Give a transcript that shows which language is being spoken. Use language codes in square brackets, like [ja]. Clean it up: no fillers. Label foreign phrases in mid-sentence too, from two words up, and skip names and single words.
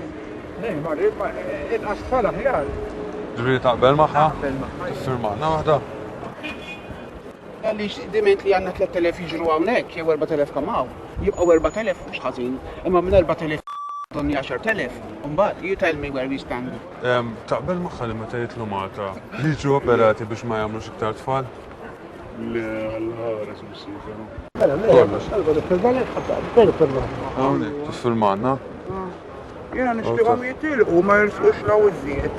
[mt] Nej, ma rrid ma inqas tfal aħjar. Ġviri taqbel magħha? Tiffirmana waħda? Għaliex diment li għandna 3000 jiġru hawnhekk jew 4000 kamaw. Jibqgħu 4000 mhux ħażin, imma minn 4000 donni 10,000. [en] Imbagħad you tell me where we stand. [mt] Taqbel magħha li meta jitlu Malta li jiġu operati biex ma jagħmlux iktar tfal? Le, għal-ħares mis-sifa. Hawnhekk tiffirmana? Jiena nixtieqhom jitilqu ma jirsqux law iżjed.